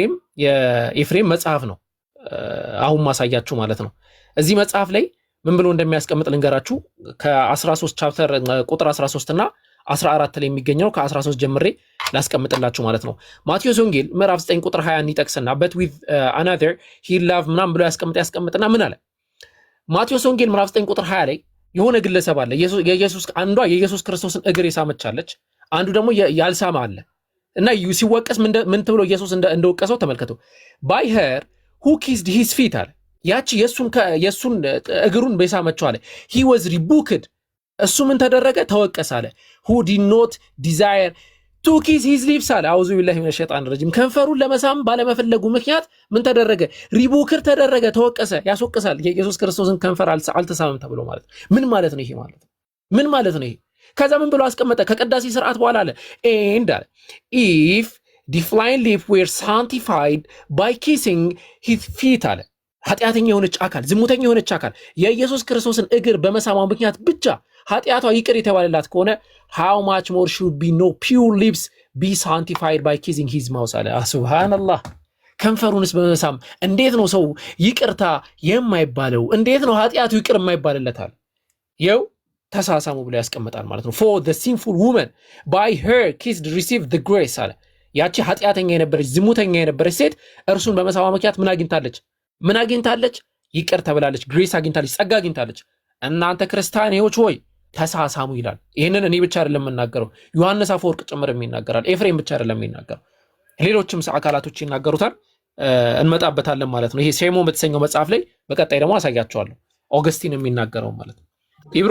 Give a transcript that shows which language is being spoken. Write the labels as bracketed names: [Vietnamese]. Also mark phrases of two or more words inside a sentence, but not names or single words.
[Amharic] የኤፍሬም መጽሐፍ ነው አሁን ማሳያችሁ ማለት ነው። እዚህ መጽሐፍ ላይ ምን ብሎ እንደሚያስቀምጥ ልንገራችሁ። ከ13 ቻፕተር ቁጥር 13 እና 14 ላይ የሚገኘው ከ13 ጀምሬ ላስቀምጥላችሁ ማለት ነው። ማቴዎስ ወንጌል ምዕራፍ 9 ቁጥር 20 ይጠቅስና [English] but with another he loved [Amharic] ምናምን ብሎ ያስቀምጥና ምን አለ? ማቴዎስ ወንጌል ምዕራፍ 9 ቁጥር 20 ላይ የሆነ ግለሰብ አለ። አንዷ የኢየሱስ ክርስቶስን እግር የሳመቻለች፣ አንዱ ደግሞ ያልሳማ አለ። እና ሲወቀስ ምን ተብሎ ኢየሱስ እንደወቀሰው ተመልከቱ። [English] by her who kissed his feet [Amharic] አለ። ያቺ የሱን እግሩን በሳመችው አለ [English] he was rebuked [Amharic] እሱ ምን ተደረገ? ተወቀሰ አለ [English] who did not desire to kiss his lips [Amharic] አለ [Arabic] أعوذ بالله من الشيطان الرجيم። [Amharic] ከንፈሩን ለመሳም ባለመፈለጉ ምክንያት ምን ተደረገ? ሪቡክር ተደረገ፣ ተወቀሰ። ያስወቅሳል። የኢየሱስ ክርስቶስን ከንፈር አልተሳመም ተብሎ ማለት ምን ማለት ነው? ይሄ ማለት ምን ማለት ነው? ይሄ ከዛ ምን ብሎ አስቀመጠ? ከቅዳሴ ስርዓት በኋላ አለ and አለ [English] if defiled lips were sanctified by kissing his feet [Amharic] አለ ኃጢአተኛ የሆነች አካል፣ ዝሙተኛ የሆነች አካል የኢየሱስ ክርስቶስን እግር በመሳማ ምክንያት ብቻ ኃጢአቷ ይቅር የተባለላት ከሆነ [English] how much more should be no pure lips be sanctified by kissing his mouth [Amharic] አለ። ሱብሃንአላህ። ከንፈሩንስ በመሳም እንዴት ነው ሰው ይቅርታ የማይባለው? እንዴት ነው ኃጢአቱ ይቅር የማይባልለታል? ይኸው ተሳሳሙ ብሎ ያስቀምጣል ማለት ነው። [English] for the sinful woman by her kissed received the grace [Amharic] አለ። ያቺ ኃጢአተኛ የነበረች ዝሙተኛ የነበረች ሴት እርሱን በመሳማ ምክንያት ምን አግኝታለች? ይቅር ተብላለች። ግሬስ አግኝታለች፣ ጸጋ አግኝታለች። እናንተ ክርስቲያኖች ሆይ ተሳሳሙ ይላል። ይህንን እኔ ብቻ አይደለም የምናገረው፣ ዮሐንስ አፈወርቅ ጭምር ይናገራል። ኤፍሬም ብቻ አይደለም የሚናገረው፣ ሌሎችም አካላቶች ይናገሩታል። እንመጣበታለን ማለት ነው። ይሄ ሴሞን በተሰኘው መጽሐፍ ላይ በቀጣይ ደግሞ አሳያቸዋለሁ። ኦገስቲን የሚናገረው ማለት ነው። ኢብሮ